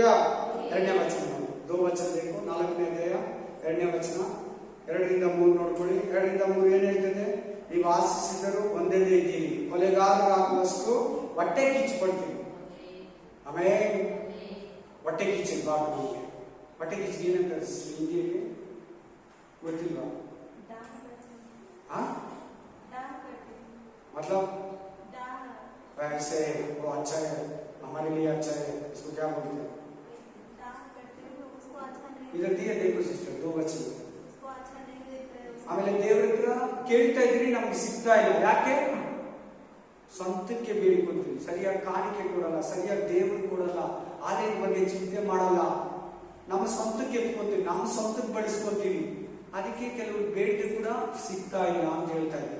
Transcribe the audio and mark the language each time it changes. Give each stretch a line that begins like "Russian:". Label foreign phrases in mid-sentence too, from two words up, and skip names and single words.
Kannada: 2ನೇ ವಚನ, 2 ವಚನ ಬೇಕು. 4ನೇ ಅಧ್ಯಾಯ 2ನೇ ವಚನ 2ರಿಂದ 3 ನೋಡ್ಕೊಳ್ಳಿ. 2ರಿಂದ 3 ಏನ್ ಹೇಳ್ತದೆ? ನೀವು ಆಶಿಸಿದರೂ ಒಂದೇದೇ ಇದ್ದೀರಿ, ಕೊಲೆಗಾರರಾಗುವಷ್ಟು ಹೊಟ್ಟೆ ಕಿಚ್ಚುಕೊಳ್ತೀವಿ. ಆಮೇಲೆ ಹೊಟ್ಟೆ ಕಿಚ್ಚಿರ್ಬಾರ್ದು. ನಿಮಗೆ ಹೊಟ್ಟೆ ಕಿಚ್ಚು ಏನಂತ ಹಿಂದಿಯಲ್ಲಿ ಗೊತ್ತಿಲ್ವಾ?
Hindi: मतलब वैसे वो अच्छा है, हमारे लिए अच्छा है, इसको क्या बोलते हैं? इधर दिया देखो सिस्टर, 2 वचन.
Kannada: ಆಮೇಲೆ ದೇವರ ಹತ್ರ ಕೇಳ್ತಾ ಇದ್ರಿ, ನಮ್ಗೆ ಸಿಗ್ತಾ ಇಲ್ಲ. ಯಾಕೆ? ಸ್ವಂತಕ್ಕೆ ಬೇಡಿಕೊಳ್ತೀವಿ, ಸರಿಯಾಗಿ ಕಾಣಿಕೆ ಕೊಡಲ್ಲ, ಸರಿಯಾಗಿ ದೇವ್ರಿಗೆ ಕೊಡಲ್ಲ, ಆಲಯದ ಬಗ್ಗೆ ಚಿಂತೆ ಮಾಡಲ್ಲ. ನಮ್ಮ ಸ್ವಂತಕ್ಕೆ ಎತ್ಕೊತೀವಿ, ನಮ್ಮ ಸ್ವಂತಕ್ಕೆ ಬಳಸ್ಕೊತೀವಿ. ಅದಕ್ಕೆ ಕೆಲವರು ಬೇಡಿಕೆ ಕೂಡ ಸಿಗ್ತಾ ಇಲ್ಲ ಅಂತ ಹೇಳ್ತಾ ಇದ್ದಾರೆ.